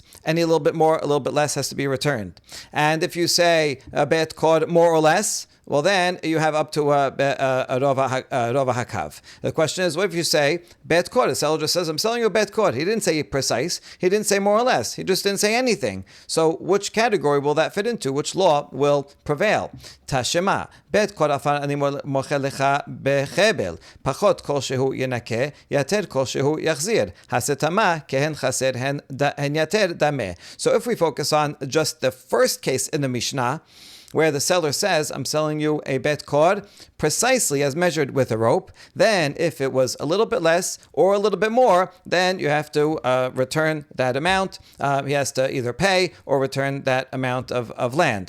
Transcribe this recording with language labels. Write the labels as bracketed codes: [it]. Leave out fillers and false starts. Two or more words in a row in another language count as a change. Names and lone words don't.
[en] Any little bit more, a little bit less has to be returned. And if you say a [he] בית כור [en] more or less, well, then you have up to a [he] רובע הקב. [en] The question is, what if you say [he] בית כור? [en] The seller just says, I'm selling you a [he] בית כור. [en] He didn't say precise. He didn't say more or less. He just didn't say anything. So which category will that fit into? Which law will prevail? [he] תא שמע. בית כור עפר אני מוחל לך בחבל. פחות כל שהוא ינכה, יותר כל שהוא יחזיר. הסתמא כהן חסר הן יתר דמי. [en] So if we focus on just the first case in the Mishnah, where the seller says, I'm selling you a [he] בית כור [en] precisely as measured with a rope, then if it was a little bit less or a little bit more, then you have to return that amount. He has to either pay or return that amount of land.